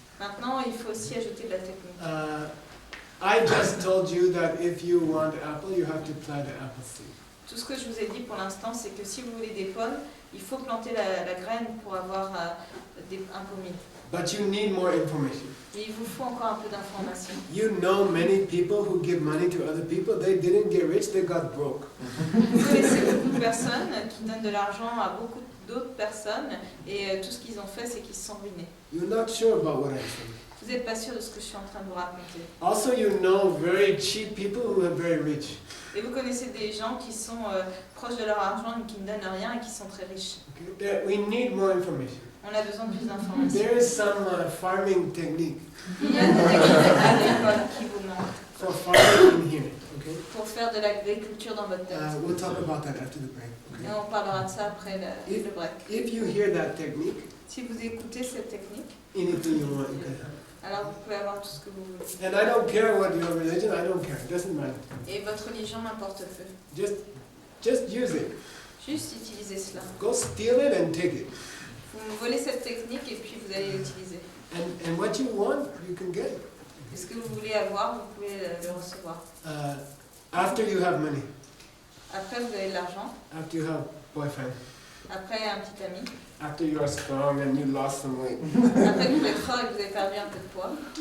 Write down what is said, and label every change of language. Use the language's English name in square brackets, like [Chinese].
[French] Maintenant, il faut aussi ajouter de la technique. [English] I just told you that if you want apple, you have to plant the apple seed. [French] Tout ce que je vous ai dit pour l'instant, c'est que si vous voulez des pommes, il faut planter la graine pour avoir un pommier. [English] But you need more information. [French] Et il vous faut encore un peu d'informations. [English] You know many people who give money to other people, they didn't get rich, they got broke. [French] Vous connaissez beaucoup de personnes qui donnent de l'argent à beaucoup d'autres personnes et tout ce qu'ils ont fait, c'est qu'ils se sont ruinés. [English] You're not sure about what I'm saying. [French] Vous n'êtes pas sûr de ce que je suis en train de vous raconter. [English] Also, you know very cheap people who are very rich. [French] Et vous connaissez des gens qui sont proches de leur argent et qui ne donnent rien et qui sont très riches. [English] Okay? We need more information. [French] On a besoin de plus d'informations. [English] There is some farming technique [French] Il y a des techniques agricoles qui vous manquent [English] for farming in here. Okay? [French] pour faire de l'agriculture dans votre tête. [English] We'll talk about that after the break. [French] Et [English] Okay? [French] on parlera de ça après le break. [English] If you hear that technique, [French] Si vous écoutez cette technique, [English] anything you want, you can have. [French] alors vous pouvez avoir tout ce que vous voulez. [English] And I don't care what your religion, I don't care. It doesn't matter. [French] Et votre religion m'importe peu. [English] Just use it. [French] Juste utilisez cela. [English] Go steal it and take it. [French] Vous me volez cette technique et puis vous allez l'utiliser. [English] And what you want, you can get it. [French] Et ce que vous voulez avoir, vous pouvez le recevoir. [English] After you have money, [French] Après, vous avez de l'argent. [English] after you have boyfriend, [French] Après, un petit ami. [English] after you are strong and you lost some weight, [French] Après que vous êtes fort et que vous avez perdu un peu de poids.